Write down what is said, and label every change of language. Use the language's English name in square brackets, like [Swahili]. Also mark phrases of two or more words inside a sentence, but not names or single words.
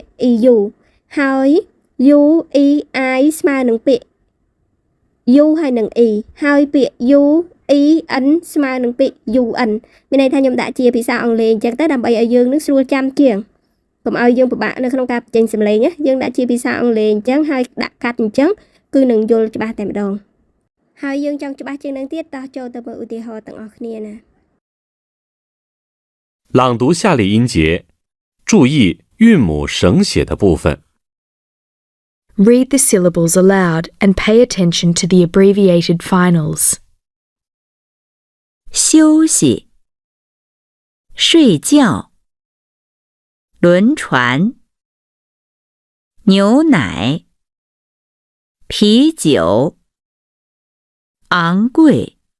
[Khmer] EU ហើយ U E I ស្មើនឹងពាក្យ U ហើយនឹង E ហើយពាក្យ U E N ស្មើនឹងពាក្យ UN មានន័យថាខ្ញុំដាក់ជាភាសាអង់គ្លេសអញ្ចឹងទៅដើម្បីឲ្យយើងនឹងស្រួលចាំជាងកុំឲ្យយើងពិបាកនៅក្នុងការបញ្ចេញសំឡេងណាយើងដាក់ជាភាសាអង់គ្លេសអញ្ចឹងហើយដាក់កាត់អញ្ចឹងគឺនឹងយល់ច្បាស់តែម្ដងហើយយើងចង់ច្បាស់ជាងនឹងទៀតតោះចូលទៅមើលឧទាហរណ៍ទាំងអស់គ្នាណា [Chinese] 朗读下列音节，注意韵母省写的部分。 [English] Read the syllables aloud and pay attention to the abbreviated finals. [Chinese] 休息，睡觉，轮船，牛奶，啤酒，昂贵，